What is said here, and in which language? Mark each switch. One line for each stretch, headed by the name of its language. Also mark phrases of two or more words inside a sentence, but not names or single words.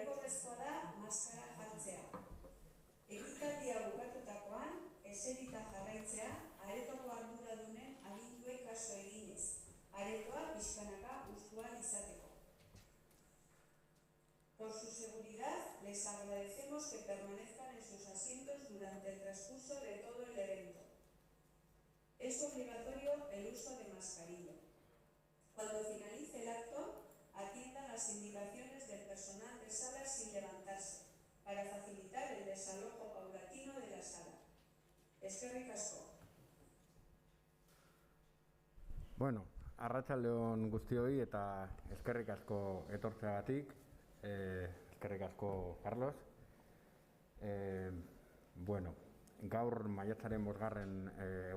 Basque: beharrezkoa da maskara jartzea. Ekitaldia bukatutakoan, eserita jarraitzea, aretoko arduradunen aginduei kaso eginez, aretoa pixkanaka ustuan izateko.
Spanish: Por su seguridad, les agradecemos que permanezcan en sus asientos durante el transcurso de todo el evento. Es obligatorio el uso de mascarilla. Cuando finalice el acto, atiendan las indicaciones del personal de sala sin levantarse, para facilitar el desalojo paulatino de la sala.
Basque: Eskerrik asko. Bueno, arratsaldeon guztioi eta eskerrik asko etortzeagatik. Eskerrik asko, Carlos. Bueno, gaur maiatzaren 5.